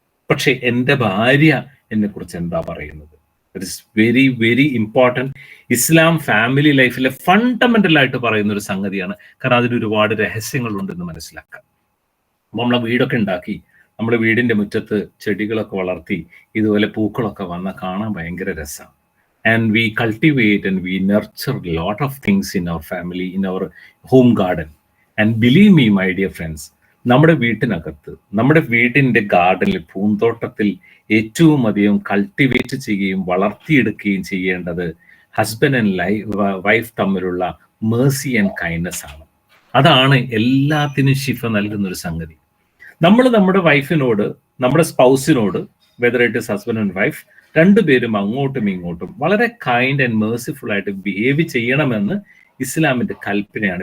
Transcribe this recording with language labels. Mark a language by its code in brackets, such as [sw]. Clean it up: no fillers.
[ml] പക്ഷെ എൻ്റെ ഭാര്യ എന്നെ കുറിച്ച് എന്താ പറയുന്നത്? [en] It is very very important. [ml] Islam family ലൈഫിലെ ഫണ്ടമെന്റൽ ആയിട്ട് പറയുന്ന ഒരു സംഗതിയാണ്. കാരണം അതിന് ഒരുപാട് രഹസ്യങ്ങളുണ്ടെന്ന് മനസ്സിലാക്കാം. നമ്മളെ വീടൊക്കെ ഉണ്ടാക്കി, നമ്മുടെ വീടിന്റെ മുറ്റത്ത് ചെടികളൊക്കെ വളർത്തി ഇതുപോലെ പൂക്കളൊക്കെ വന്നാൽ കാണാൻ ഭയങ്കര രസമാണ്. [en] And we cultivate and we nurture a lot of things in our family, in our home garden. And believe me, my dear friends, [ml] നമ്മുടെ വീട്ടിനകത്ത്, നമ്മുടെ വീടിന്റെ ഗാർഡനിൽ, പൂന്തോട്ടത്തിൽ ഏറ്റവും അധികം കൾട്ടിവേറ്റ് ചെയ്യുകയും വളർത്തിയെടുക്കുകയും ചെയ്യേണ്ടത് ഹസ്ബൻഡ് ആൻഡ് വൈഫ് തമ്മിലുള്ള [en] mercy and kindness [ml] ആണ്. അതാണ് എല്ലാത്തിനും ശിഫ നൽകുന്ന ഒരു സംഗതി. നമ്മൾ നമ്മുടെ വൈഫിനോട്, നമ്മുടെ സ്പൗസിനോട്, [en] whether it is husband and wife, [ml] രണ്ടുപേരും അങ്ങോട്ടും ഇങ്ങോട്ടും വളരെ [en] kind and merciful [ml] ആയിട്ട് ബിഹേവ് ചെയ്യണമെന്ന് ഇസ്ലാമിന്റെ കൽപ്പനയാണ്.